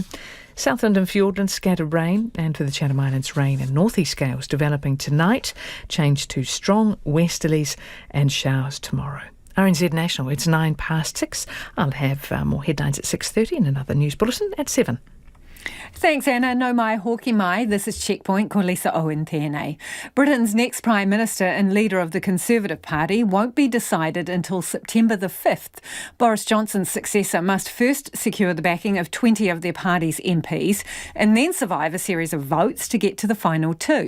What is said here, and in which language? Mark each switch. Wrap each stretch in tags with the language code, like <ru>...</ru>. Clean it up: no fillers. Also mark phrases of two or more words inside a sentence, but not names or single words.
<en>Southland and Fiordland, scattered rain, and for the Chatham Islands, rain and northeast gales developing tonight. Change to strong westerlies and showers tomorrow. RNZ National, it's 6:09. I'll have more headlines at 6:30 and another news bulletin at 7. Thanks, Anna.</en> <mi>No mai hoki mai.</mi> <en>This is Checkpoint.</en> <mi>Ko Lisa Owen tēnei.</mi> <en>Britain's next Prime Minister and leader of the Conservative Party won't be decided until September the 5th. Boris Johnson's successor must first secure the backing of 20 of their party's MPs and then survive a series of votes to get to the final two.</en>